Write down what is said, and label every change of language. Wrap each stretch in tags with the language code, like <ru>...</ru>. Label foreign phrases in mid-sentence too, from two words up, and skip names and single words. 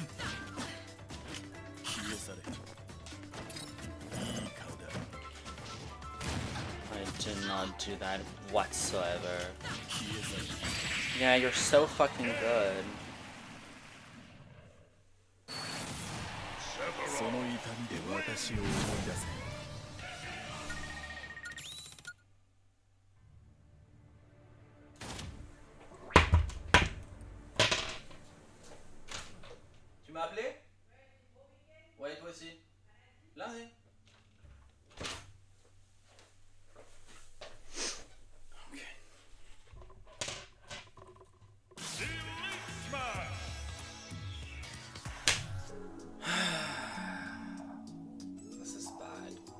<en>I did not do that whatsoever. Yeah, you're so fucking good.</en> <ja>で私を思い出せ。</ja> <fr>Tu m'as appelé? Ouais, toi aussi. Là, oui. Ok.</fr> <en>Elite Smash. This is bad.</en>